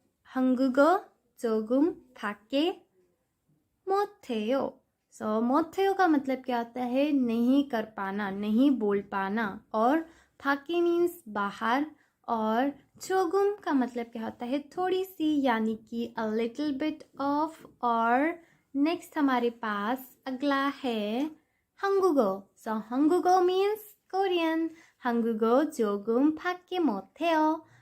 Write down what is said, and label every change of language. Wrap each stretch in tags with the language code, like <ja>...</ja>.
<ko>한국어 조금 밖에 못해요.</ko> <hi>못해요 का मतलब क्या होता है? नहीं कर पाना, नहीं बोल पाना। और फाके मीन्स बाहर। और जोगुम का मतलब क्या होता है? थोड़ी सी, यानी कि</hi> <en>A little bit of.</en> <hi>और नेक्स्ट हमारे पास अगला है 한국어. 한국어 means कोरियन.</hi> <ko>한국어 조금 밖에 못해요.</ko>